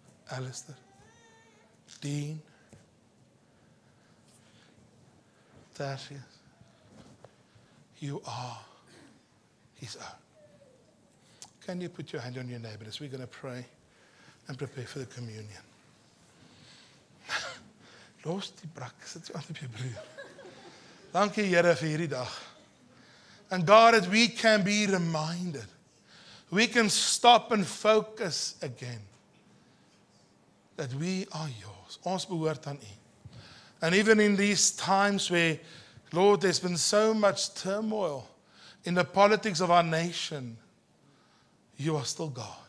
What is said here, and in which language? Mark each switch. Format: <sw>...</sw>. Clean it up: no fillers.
<en>Alistair, Dean, Tertius, you are his own. Can you put your hand on your neighbor as we're going to pray and prepare for the communion?</en> <af>Los die brak, sit jy aan op jou broer. Dankie Here vir hierdie dag.</af> <en>And God, that we can be reminded. We can stop and focus again. That we are yours.</en> <af>Ons behoort aan U.</af> <en>And even in these times where, Lord, there's been so much turmoil in the politics of our nation, you are still God.</en>